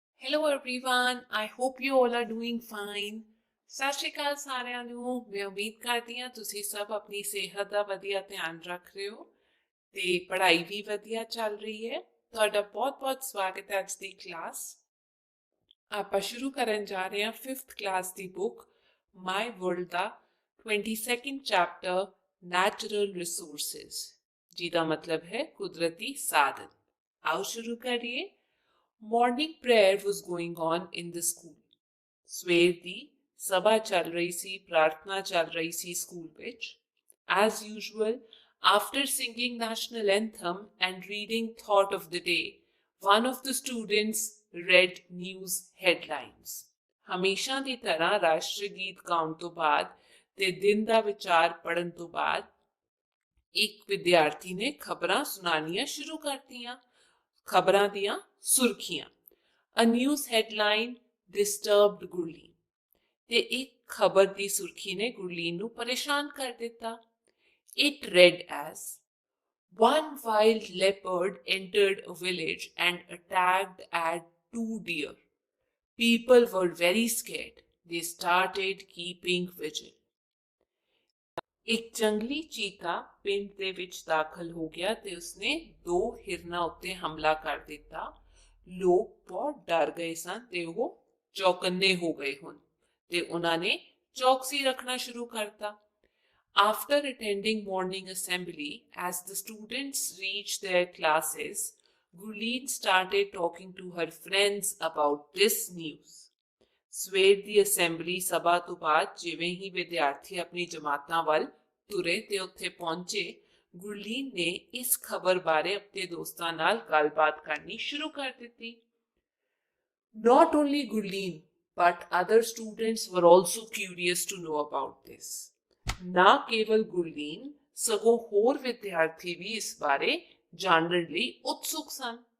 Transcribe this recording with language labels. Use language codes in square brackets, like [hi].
[en] Hello everyone, I hope you all are doing fine. [pa] ਸਤਿ ਸ਼੍ਰੀ ਅਕਾਲ ਸਾਰਿਆਂ ਨੂੰ। ਮੈਂ ਉਮੀਦ ਕਰਦੀ ਹਾਂ ਤੁਸੀਂ ਸਭ ਆਪਣੀ ਸਿਹਤ ਦਾ ਵਧੀਆ ਧਿਆਨ ਰੱਖ ਰਹੇ ਹੋ ਤੇ ਪੜ੍ਹਾਈ ਵੀ ਵਧੀਆ ਚੱਲ ਰਹੀ ਹੈ। ਤੁਹਾਡਾ ਬਹੁਤ-ਬਹੁਤ ਸਵਾਗਤ ਹੈ ਅੱਜ ਦੀ ਕਲਾਸ। ਆਪਾਂ ਸ਼ੁਰੂ ਕਰਨ ਜਾ ਰਹੇ ਹਾਂ 5th ਕਲਾਸ ਦੀ ਬੁੱਕ ਮਾਈ ਵਰਲਡ ਦਾ 22nd ਚੈਪਟਰ ਨੈਚੁਰਲ ਰਿਸੋਰਸਿਸ, ਜਿਹਦਾ ਮਤਲਬ ਹੈ ਕੁਦਰਤੀ ਸਾਧਨ। ਆਓ ਸ਼ੁਰੂ ਕਰੀਏ। [en] Morning prayer was going on in the school. [pa] ਸਵੇਰ ਦੀ ਸਭਾ ਚੱਲ ਰਹੀ ਸੀ, ਪ੍ਰਾਰਥਨਾ ਚੱਲ ਰਹੀ ਸੀ ਸਕੂਲ ਵਿੱਚ। [en] As usual, after singing national anthem and reading thought of the day, one of the students read news headlines. [pa] ਹਮੇਸ਼ਾ ਦੀ ਤਰ੍ਹਾਂ ਰਾਸ਼ਟਰੀ ਗੀਤ ਗਾਉਣ ਤੋਂ ਬਾਅਦ ਤੇ ਦਿਨ ਦਾ ਵਿਚਾਰ ਪੜ੍ਹਨ ਤੋਂ ਬਾਅਦ ਇੱਕ ਵਿਦਿਆਰਥੀ ਨੇ ਖਬਰਾਂ ਸੁਣਾਉਣੀਆਂ ਸ਼ੁਰੂ ਕਰਤੀਆਂ। ਖਬਰਾਂ ਦੀਆਂ ਸੁਰਖੀਆਂ। [en] A news headline disturbed [pa] Gurleen ਤੇ ਇੱਕ ਖਬਰ ਦੀ ਸੁਰਖੀ ਨੇ ਗੁਰਲੀਨ ਨੂੰ ਪਰੇਸ਼ਾਨ ਕਰ ਦਿੱਤਾ। [en] It read as one wild leopard entered a village and attacked at 2 deer. People were very scared. They started keeping vigil. [pa] ਇੱਕ ਜੰਗਲੀ ਚੀਤਾ ਪਿੰਡ ਦੇ ਵਿੱਚ ਦਾਖਲ ਹੋ ਗਿਆ ਤੇ ਉਸਨੇ 2 ਹਿਰਨਾਂ ਉੱਤੇ ਹਮਲਾ ਕਰ ਦਿੱਤਾ। ਲੋਕ ਬਹੁਤ ਡਰ ਗਏ ਸਨ ਤੇ ਉਹ ਚੌਕੰਨੇ ਹੋ ਗਏ ਹੁਣ ਤੇ ਉਹਨਾਂ ਨੇ ਚੌਕਸੀ ਰੱਖਣਾ ਸ਼ੁਰੂ ਕਰਤਾ। [en] After attending morning assembly, as the students reached their classes, Gurleen started talking to her friends about this news. [pa] ਸਵੇਰ ਦੀ ਅਸੈਂਬਲੀ ਸਭਾ ਤੋਂ ਬਾਅਦ ਜਿਵੇਂ ਹੀ ਵਿਦਿਆਰਥੀ ਆਪਣੀ ਜਮਾਤਾਂ ਵੱਲ ਤੁਰੇ ਤੇ ਉੱਥੇ ਪਹੁੰਚੇ, ਗੁਰਲੀਨ ਨੇ ਇਸ ਖਬਰ ਬਾਰੇ ਆਪਣੇ ਦੋਸਤਾਂ ਨਾਲ ਗੱਲਬਾਤ ਕਰਨੀ ਸ਼ੁਰੂ ਕਰ ਦਿੱਤੀ। [en] Not only Gurleen, but other students were also curious to know about this. [pa] ਨਾ ਕੇਵਲ ਗੁਰਲੀਨ, ਸਗੋਂ ਹੋਰ ਵਿਦਿਆਰਥੀ ਵੀ ਇਸ ਬਾਰੇ ਜਾਣਨ ਲਈ ਉਤਸੁਕ ਸਨ।